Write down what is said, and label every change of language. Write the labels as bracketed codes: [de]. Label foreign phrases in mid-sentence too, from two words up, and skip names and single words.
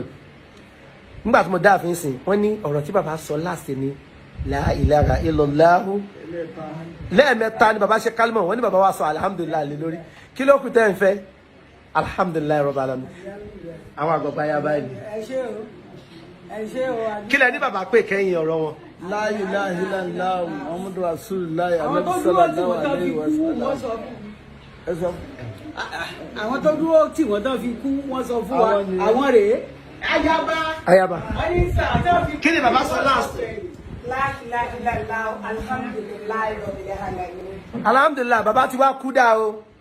[yo] Nígbà tí mo dá àfin sìn, wọ́n ní ọ̀rọ̀ tí bàbá sọ láti ní [ar] لا إله إلا الله [yo] lẹ́ẹ̀mẹ́ta ni bàbá ṣe kálmọ̀, wọ́n ní bàbá wa sọ alhamdulillah lé lórí. Kí ló kù tẹ́ ń fẹ́? [ar] الحمد لله رب العالمين. [yo] Àwọn àgbàgbà ya báyìí. Ẹ ṣé o. Kí lẹ ní bàbá pé kẹ́yìn ọ̀rọ̀ wọn? [ar] لا إله إلا الله محمد رسول الله صلى الله عليه وسلم. [yo] Ẹ sọ. Àwọn tó dúró tí wọ́n tán fi kú wọ́n sọ fún wa, àwọn rèé. Ayaba. Kí ni bàbá sọ last? Alhamdulillah, bàbá ti wá kú dá o.